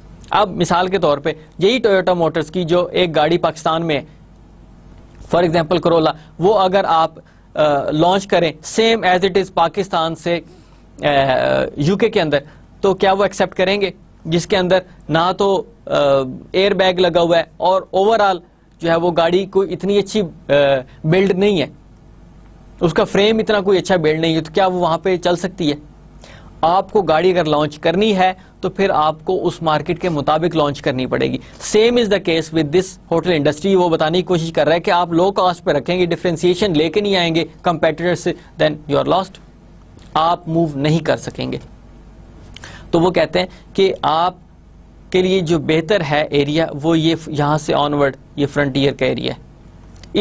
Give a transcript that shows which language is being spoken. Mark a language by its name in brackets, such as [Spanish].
[Urdu] اب مثال کے طور پہ یہی ٹویوٹا موٹرز کی جو ایک گاڑی پاکستان میں ہے, فار ایگزامپل کرولا, وہ اگر آپ لانچ کریں same as it is Pakistan سے یو کے اندر, تو کیا وہ ایکسیپٹ کریں گے؟ جس کے اندر نہ تو ایئر بیگ لگا ہوا ہے اور اوور آل جو ہے وہ گاڑی کوئی اتنی اچھی بلڈ نہیں ہے, اس کا فریم اتنا کوئی اچھا بلڈ نہیں ہے, تو کیا وہ وہاں پہ چل سکتی ہے؟ آپ کو گاڑی اگر لانچ کرنی ہے تو پھر آپ کو اس مارکیٹ کے مطابق لانچ کرنی پڑے گی. [English] Same is the case with this hotel industry. [Urdu] وہ بتانے کی کوشش کر رہا ہے کہ آپ لو کاسٹ پہ رکھیں گے, ڈفرینسیشن لے کے نہیں آئیں گے کمپیٹیٹر سے, [English] then you are lost, [Urdu] آپ موو نہیں کر سکیں گے. تو وہ کہتے ہیں کہ آپ کے لیے جو بہتر ہے ایریا وہ یہ یہاں سے آنورڈ یہ فرنٹیئر کا ایریا ہے.